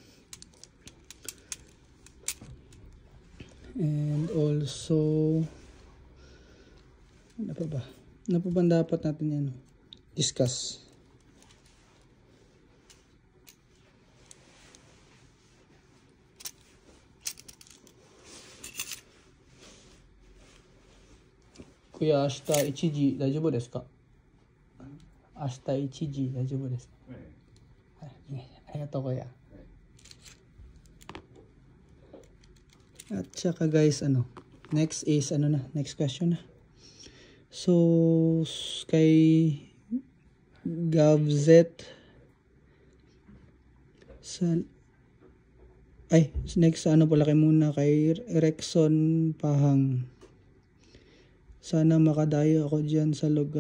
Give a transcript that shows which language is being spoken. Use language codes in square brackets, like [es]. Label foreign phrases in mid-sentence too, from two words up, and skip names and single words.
[en] And also [tl] ano pa ba dapat natin discuss? Kuya, [ja] 明日1時大丈夫ですか？明日1時大丈夫ですか？はい、ありがとう [tl] kuya. At saka guys, [en] next is next question na. [tl] So kay Gavzet next palaki muna kay Rexon Pahang. Sana makadayo ako dyan sa lugar.